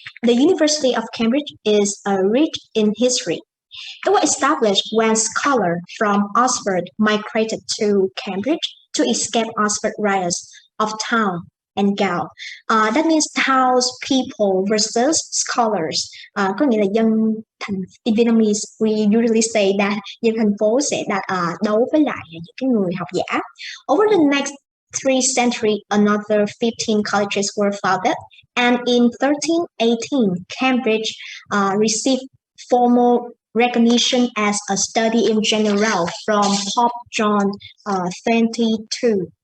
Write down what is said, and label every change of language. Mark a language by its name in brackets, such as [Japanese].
[English] The University of Cambridge is rich in history. It was established when scholars from Oxford migrated to Cambridge to escape Oxford riots of town and Gao. That means townspeople versus scholars. [Vietnamese] Có nghĩa là [English] in Vietnamese, we usually say that [Vietnamese] dân thành phố sẽ đấu với lại những cái người học giả. [English] Over the next 3 centuries, another 15 colleges were founded, and in 1318, Cambridge received formal recognition as a study in general from Pope John 22.